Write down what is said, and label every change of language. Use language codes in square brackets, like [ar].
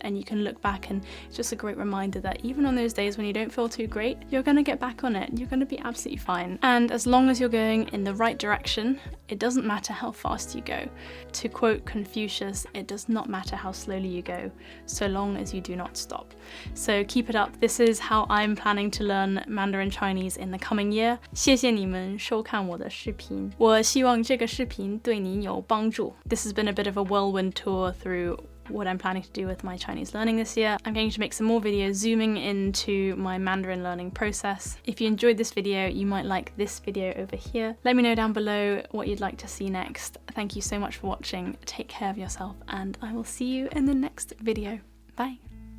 [en] And you can look back, and it's just a great reminder that even on those days when you don't feel too great, you're going to get back on it, you're going to be absolutely fine. And as long as you're going in the right direction, it doesn't matter how fast you go. To quote Confucius, it does not matter how slowly you go, so long as you do not stop. So keep it up. This is how I'm planning to learn Mandarin Chinese in the coming year. [zh] 谢谢你们收看我的视频，我希望这个视频对你有帮助。 [en] This has been a bit of a whirlwind tour through what I'm planning to do with my Chinese learning this year. I'm going to make some more videos zooming into my Mandarin learning process. If you enjoyed this video, you might like this video over here. Let me know down below what you'd like to see next. Thank you so much for watching. Take care of yourself, and I will see you in the next video. Bye.